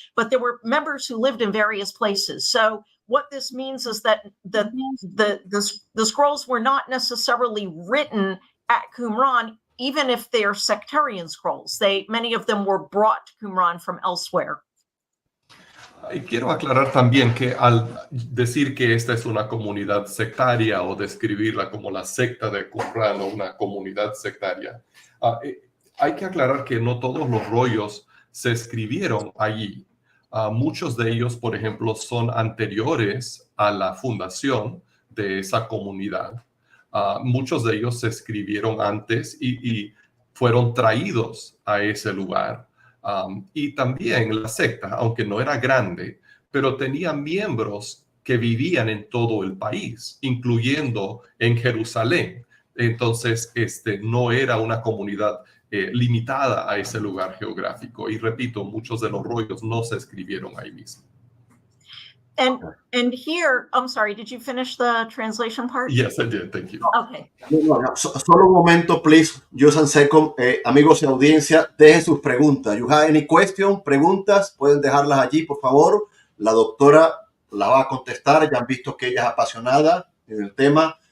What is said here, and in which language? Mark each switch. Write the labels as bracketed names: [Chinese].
[English] But there were members who lived in various places. So what this means is that the scrolls were not necessarily written at Qumran, even if they are sectarian scrolls. Many of them were brought to Qumran from elsewhere. [Spanish] Y quiero aclarar también que al decir que esta es una comunidad sectaria o describirla como la secta de Qumran o una comunidad sectaria, hay que aclarar que no todos los rollos se escribieron allí. Muchos de ellos, por ejemplo, son anteriores a la fundación de esa comunidad. Muchos de ellos se escribieron antes y fueron traídos a ese lugar. Y también la secta, aunque no era grande, pero tenía miembros que vivían en todo el país, incluyendo en Jerusalén. Entonces, no era una comunidad limitada a ese lugar geográfico. Y repito, muchos de los rollos no se escribieron ahí mismo. [English] And here, I'm sorry, did you finish the translation part? Yes, I did. Thank you. Okay. [Spanish] No, solo un momento, [English] please. Just a second. [Spanish] Amigos de audiencia, dejen sus preguntas. [English] You have any question, [Spanish] preguntas, pueden dejarlas allí, por favor. La doctora la va a contestar. Ya han visto que ella es apasionada en el tema.